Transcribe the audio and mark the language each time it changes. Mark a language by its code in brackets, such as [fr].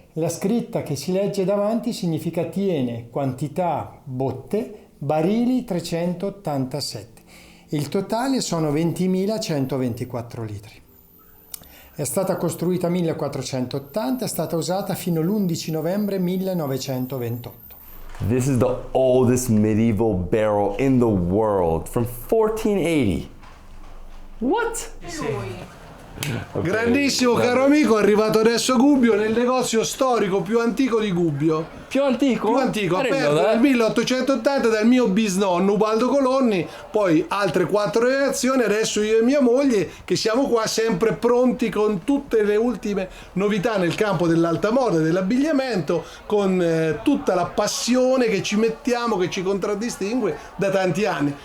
[it] La scritta che si legge davanti significa tiene quantità botte barili 387. Il totale sono 20.124 litri. È stata costruita 1480, è stata usata fino all'11 novembre 1928. [en] This is the oldest medieval barrel in the world from 1480. What? Okay. [it] Grandissimo caro amico, è arrivato adesso Gubbio nel negozio storico più antico di Gubbio. Più antico? Più antico, aperto nel 1880 dal mio bisnonno Ubaldo Colonni, poi altre 4 generazioni, adesso io e mia moglie che siamo qua sempre pronti con tutte le ultime novità nel campo dell'alta moda e dell'abbigliamento, con tutta la passione che ci mettiamo, che ci contraddistingue da tanti anni.